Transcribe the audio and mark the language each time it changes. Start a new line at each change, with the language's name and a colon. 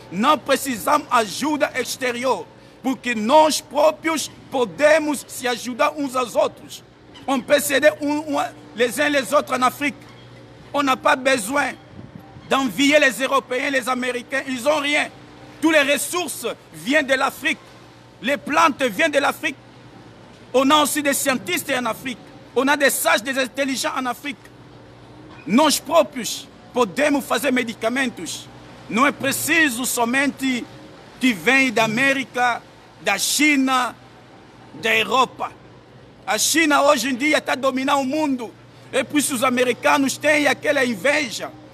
Portuguese: Não precisamos de ajuda exterior, porque nós próprios podemos se ajudar uns aos outros.
French: On peut s'aider les uns les autres en Afrique. On n'a pas besoin d'envier les Européens, les Américains. Ils n'ont rien. Toutes les ressources viennent de l'Afrique. Les plantes viennent de l'Afrique. On a aussi des scientifiques en Afrique. On a des sages, des intelligents en Afrique.
Portuguese: Nós próprios podemos fazer medicamentos. Não é preciso somente que vem da América, da China, da Europa. A China hoje em dia está dominando o mundo. É por isso os americanos têm aquela inveja.